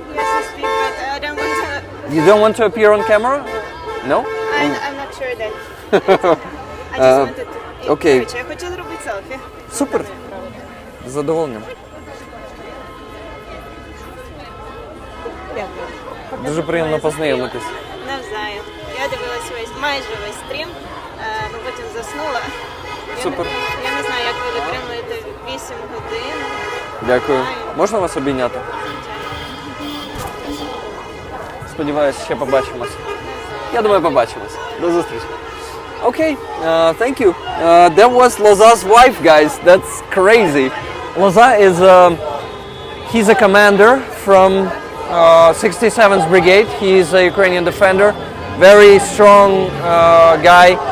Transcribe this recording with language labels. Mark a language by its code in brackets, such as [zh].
[en] Yes, I speak, but I don't want to. You don't want to appear on camera? No? I'm not sure that. I just wanted to. Okay. [uk] Коротше, я хочу зробити селфі. Супер. З задоволенням. Дуже приємно познайомитись. Навзаєм. Я дивилась майже весь стрім, але потім заснула. Супер. Я не знаю, як ви витримуєте 8 годин. Дякую. Можна вас обійняти? Сподіваюсь, ще побачимось. Я думаю, побачимось. До зустрічі. Okay, thank you. [en] That was Loza's wife, guys. That's crazy. Loza is he's a commander from 67th Brigade. He's a Ukrainian defender, very strong guy.